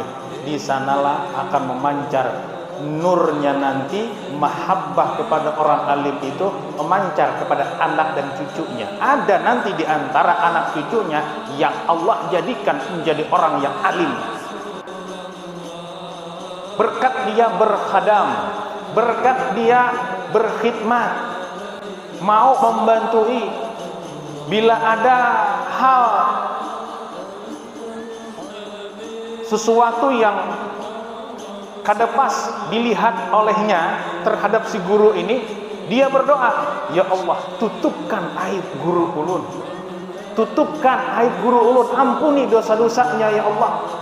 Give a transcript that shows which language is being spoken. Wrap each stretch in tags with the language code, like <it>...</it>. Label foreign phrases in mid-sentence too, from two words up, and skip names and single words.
<id>Di sanalah akan memancar nurnya nanti, mahabbah kepada orang alim itu memancar kepada anak dan cucunya. Ada nanti di antara anak cucunya yang Allah jadikan menjadi orang yang alim. Berkat dia berkhadam, berkat dia berkhidmat, mau membantui. Bila ada hal sesuatu yang kada pas dilihat olehnya terhadap si guru ini, dia berdoa,</id> <ar>يا الله,</ar> <id>tutupkan aib guru ulun, tutupkan aib guru ulun, ampuni dosa-dosanya ya Allah.</id>